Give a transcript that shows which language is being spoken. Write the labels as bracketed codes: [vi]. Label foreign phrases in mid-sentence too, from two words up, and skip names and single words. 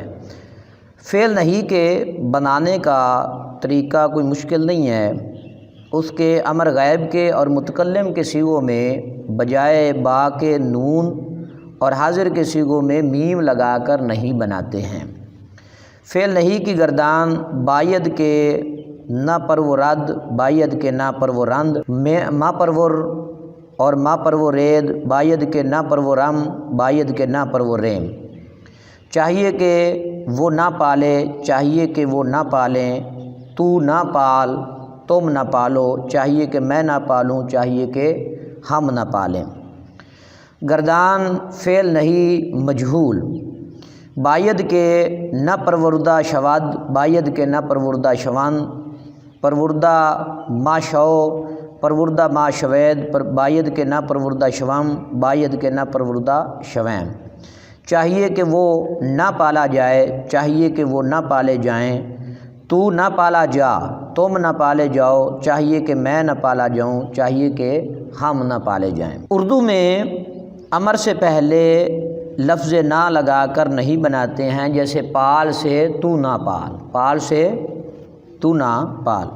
[ur] فعل نہیں کے بنانے کا طریقہ کوئی مشکل نہیں ہے۔ اس کے امر غائب کے اور متکلم کے صیغوں میں بجائے با کے نون اور حاضر کے صیغوں میں میم لگا کر نہیں بناتے ہیں۔ فعل نہیں کی گردان [fa] باید کے نہ پر و رد، باید کے نہ پر و رند، ما پرور اور ما پر و رید، باید کے نہ پر و رم، باید کے نہ پر و ریم۔ [ur] چاہیے کہ وہ نہ پالے، چاہیے کہ وہ نہ پالیں، تو نہ پال، تم نہ پالو، چاہیے کہ میں نہ پالوں، چاہیے کہ ہم نہ پالیں۔ گردان فعل نہیں مجہول [fa] باید کے نہ پروردہ شود، باید کے نہ پروردہ شون، پروردہ ما شو، پروردہ ما شوید، باید کے نہ پروردہ شوم، باید کے نہ پروردہ شویم۔ [ur] چاہیے کہ وہ نہ پالا جائے، چاہیے کہ وہ نہ پالے جائیں، تو نہ پالا جا، تم نہ پالے جاؤ، چاہیے کہ میں نہ پالا جاؤں، چاہیے کہ ہم نہ پالے جائیں۔ اردو میں امر سے پہلے لفظ نہ لگا کر نہیں بناتے ہیں، جیسے پال سے تو نہ پال، پال سے تو نہ پال۔